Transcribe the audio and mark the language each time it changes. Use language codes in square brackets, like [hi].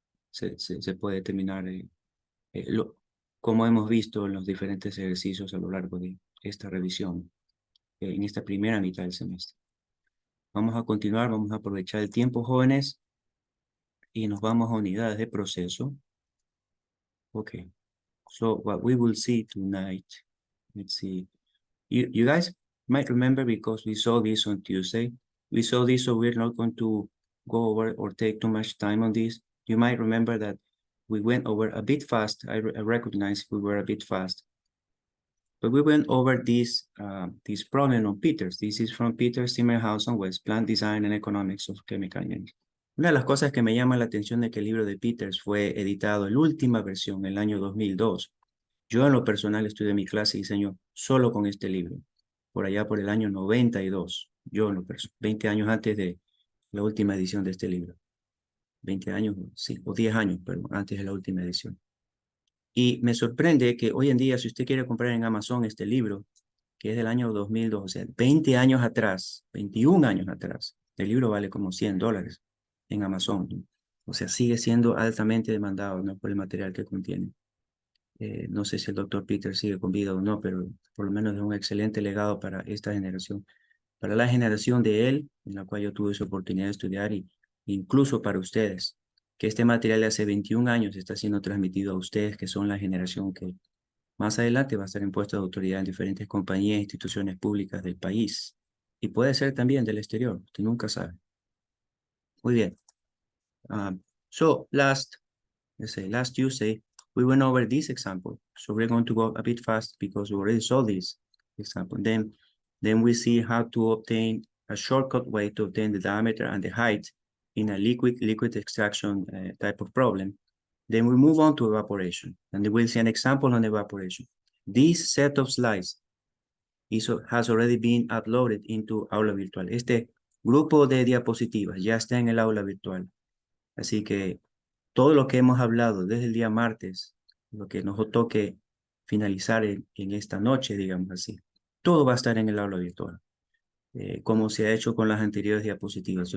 [es] Se puede determinar, como hemos visto en los diferentes ejercicios a lo largo de esta revisión, en esta primera mitad del semestre. Vamos a continuar, vamos a aprovechar el tiempo, jóvenes, y nos vamos a unidades de proceso. [en] Okay, so what we will see tonight, let's see. You guys might remember, because we saw this on Tuesday. We saw this, so we're not going to go over or take too much time on this. You might remember that we went over a bit fast. I recognize we were a bit fast. But we went over this problem on Peters. This is from Peters, Zimmerhausen, West Plant Design and Economics of Chemical Engineering. [es] Una de las cosas que me llama la atención de que el libro de Peters fue editado en la última versión, en el año 2002. Yo en lo personal estudié mi clase de diseño solo con este libro, por allá por el año 92. Yo en lo personal, 20 años antes de la última edición de este libro. 20 años, sí, o 10 años, pero antes de la última edición. Y me sorprende que hoy en día, si usted quiere comprar en Amazon este libro, que es del año 2002, o sea, 20 años atrás, 21 años atrás, el libro vale como $100 en Amazon. O sea, sigue siendo altamente demandado, ¿no? Por el material que contiene. No sé si el doctor Peter sigue con vida o no, pero por lo menos es un excelente legado para esta generación, para la generación de él, en la cual yo tuve esa oportunidad de estudiar, y incluso para ustedes, que este material de hace 21 años está siendo transmitido a ustedes, que son la generación que más adelante va a estar en puestos de autoridad en diferentes compañías e instituciones públicas del país. Y puede ser también del exterior, usted nunca sabe. Muy bien. [en] So let's say last Tuesday, we went over this example. So we're going to go a bit fast because we already saw this example. Then we see how to obtain a shortcut way to obtain the diameter and the height in a liquid extraction type of problem. Then we move on to evaporation, and we'll see an example on evaporation. This set of slides has already been uploaded into Aula Virtual. [es] Este grupo de diapositivas ya está en el Aula Virtual. Así que todo lo que hemos hablado desde el día martes, lo que nos toque finalizar en esta noche, digamos así, todo va a estar en el aula virtual, como se ha hecho con las anteriores diapositivas.